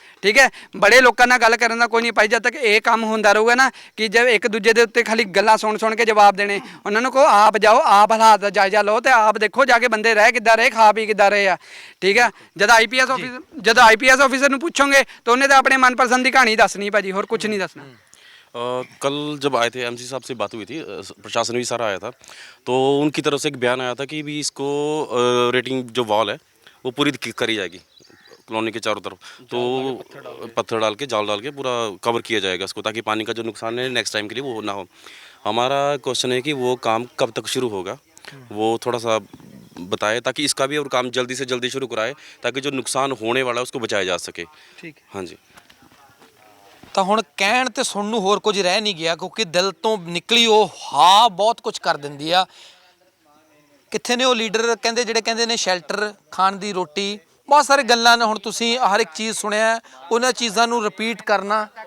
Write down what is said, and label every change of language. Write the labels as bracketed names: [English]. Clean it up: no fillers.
[Punjabi] ਠੀਕ ਹੈ, ਬੜੇ ਲੋਕਾਂ ਨਾਲ ਗੱਲ ਕਰਨ ਦਾ ਕੋਈ ਨਹੀਂ ਭਾਈ। ਜਦ ਤੱਕ ਇਹ ਕੰਮ ਹੁੰਦਾ ਰਹੂਗਾ ਨਾ ਕਿ ਜਦ ਇੱਕ ਦੂਜੇ ਦੇ ਉੱਤੇ ਖਾਲੀ ਗੱਲਾਂ ਸੁਣ ਕੇ ਜਵਾਬ ਦੇਣੇ, ਉਹਨਾਂ ਨੂੰ ਕਹੋ ਆਪ ਜਾਓ, ਆਪ ਹਾਲਾਤ ਦਾ ਜਾਇਜ਼ਾ ਲਓ ਤੇ ਆਪ ਦੇਖੋ ਜਾ ਕੇ ਬੰਦੇ ਰਹਿ ਕਿੱਦਾਂ ਰਹੇ, ਖਾ ਪੀ ਕਿੱਦਾਂ ਰਹੇ ਆ। ਠੀਕ ਹੈ, ਜਦ IPS ਆਫਿਸਰ ਨੂੰ ਪੁੱਛੋਗੇ ਤਾਂ ਉਹਨੇ ਤਾਂ ਆਪਣੇ ਮਨਪਸੰਦ ਦੀ ਕਹਾਣੀ ਦੱਸਣੀ ਭਾਜੀ, ਹੋਰ ਕੁਝ नहीं ਦੱਸਣਾ। [Hindi] कल जब आए थे MC साहब से बात हुई थी, प्रशासन भी सारा आया था, तो उनकी तरफ से एक बयान आया था कि भी इसको रेटिंग जो वॉल है वो पूरी करी जाएगी कॉलोनी के चारों तरफ, तो पत्थर डाल के जाल डाल के पूरा कवर किया जाएगा इसको, ताकि पानी का जो नुकसान है नेक्स्ट टाइम के लिए वो ना हो। हमारा क्वेश्चन है कि वो काम कब तक शुरू होगा, वो थोड़ा सा बताए ताकि इसका भी और काम जल्दी से जल्दी शुरू कराए, ताकि जो नुकसान होने वाला है उसको बचाया जा सके। ठीक है, हाँ जी। [Punjabi] ਤਾਂ ਹੁਣ ਕਹਿਣ ਤੇ ਸੁਣਨ ਨੂੰ ਹੋਰ ਕੁਝ ਰਹਿ ਨਹੀਂ ਗਿਆ, ਕਿਉਂਕਿ ਦਿਲ ਤੋਂ ਨਿਕਲੀ ਉਹ ਹਾਂ ਬਹੁਤ ਕੁਝ ਕਰ ਦਿੰਦੀ ਆ। ਕਿੱਥੇ ਨੇ ਉਹ ਲੀਡਰ ਕਹਿੰਦੇ ਜਿਹੜੇ ਕਹਿੰਦੇ ਨੇ ਸ਼ੈਲਟਰ, ਖਾਣ ਦੀ ਰੋਟੀ, ਬਹੁਤ ਸਾਰੇ ਗੱਲਾਂ ਨੇ। ਹੁਣ ਤੁਸੀਂ ਹਰ ਇੱਕ ਚੀਜ਼ ਸੁਣਿਆ, ਉਹਨਾਂ ਚੀਜ਼ਾਂ ਨੂੰ ਰਿਪੀਟ ਕਰਨਾ।